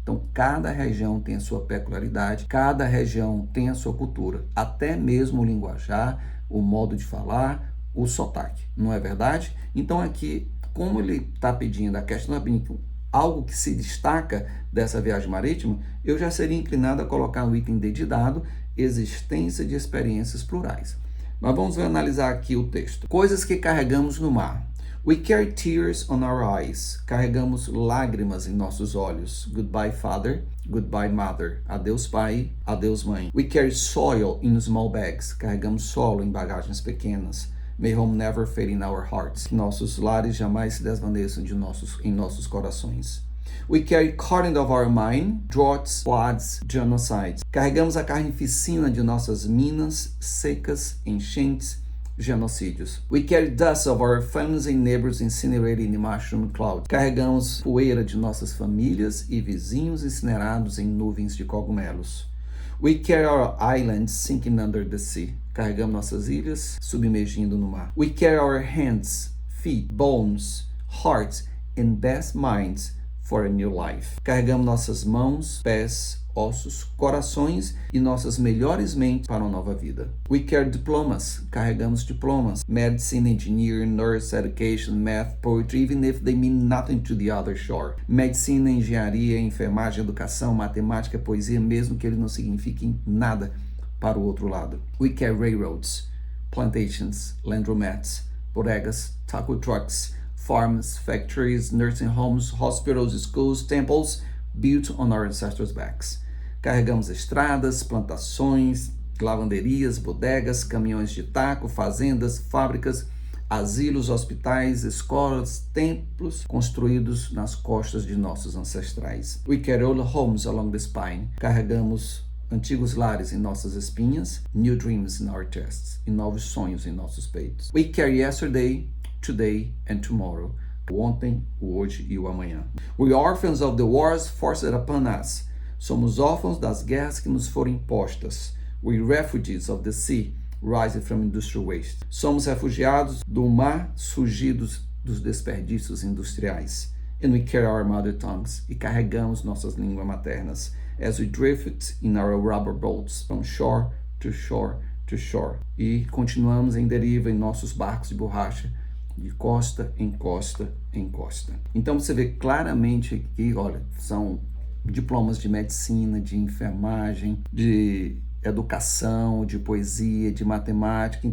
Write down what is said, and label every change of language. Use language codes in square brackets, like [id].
[pt] Então, cada região tem a sua peculiaridade, cada região tem a sua cultura, até mesmo o linguajar, o modo de falar, o sotaque, não é verdade? Então, aqui, como ele está pedindo, a questão está pedindo algo que se destaca dessa viagem marítima, eu já seria inclinado a colocar o item D de dado, existência de experiências plurais. Mas vamos analisar aqui o texto. Coisas que carregamos no mar. [en] We carry tears on our eyes. [pt] Carregamos lágrimas em nossos olhos. [en] Goodbye, father. Goodbye, mother. [pt] Adeus, pai. Adeus, mãe. [en] We carry soil in small bags. [pt] Carregamos solo em bagagens pequenas. [en] May home never fade in our hearts. [pt] Que nossos lares jamais se desvaneçam em nossos corações. [en] We carry cotton of our mine, droughts, floods, genocides. [pt] Carregamos a carnificina de nossas minas, secas, enchentes, genocídios. [en] We carry dust of our families and neighbors incinerated in the mushroom cloud. [pt] Carregamos poeira de nossas famílias e vizinhos incinerados em nuvens de cogumelos. [en] We carry our islands sinking under the sea. [pt] Carregamos nossas ilhas submergindo no mar. [en] We carry our hands, feet, bones, hearts and best minds for a new life. [pt] Carregamos nossas mãos, pés, ossos, corações e nossas melhores mentes para uma nova vida. [en] We carry diplomas. [pt] Carregamos diplomas. [en] Medicine, engineering, nurse, education, math, poetry, even if they mean nothing to the other shore. [pt] Medicina, engenharia, enfermagem, educação, matemática, poesia, mesmo que eles não signifiquem nada para o outro lado. [en] We carry railroads, plantations, laundromats, bodegas, taco trucks, farms, factories, nursing homes, hospitals, schools, temples, built on our ancestors' backs. [pt] Carregamos estradas, plantações, lavanderias, bodegas, caminhões de taco, fazendas, fábricas, asilos, hospitais, escolas, templos construídos nas costas de nossos ancestrais. [en] We carry old homes along the spine. [pt] Carregamos antigos lares em nossas espinhas, [en] new dreams in our chests, [pt] e novos sonhos em nossos peitos. [en] We carry yesterday, today and tomorrow. [pt] O ontem, o hoje e o amanhã. [en] We are orphans of the wars forced upon us. [pt] Somos órfãos das guerras que nos foram impostas. [en] We refugees of the sea, rising from industrial waste. [pt] Somos refugiados do mar, surgidos dos desperdícios industriais. [en] And we carry our mother tongues. [pt] E carregamos nossas línguas maternas. [en] As we drift in our rubber boats from shore to shore to shore. [pt] E continuamos em deriva em nossos barcos de borracha, de costa em costa em costa. Então você vê claramente aqui, olha, são diplomas de medicina, de enfermagem, de educação, de poesia, de matemática.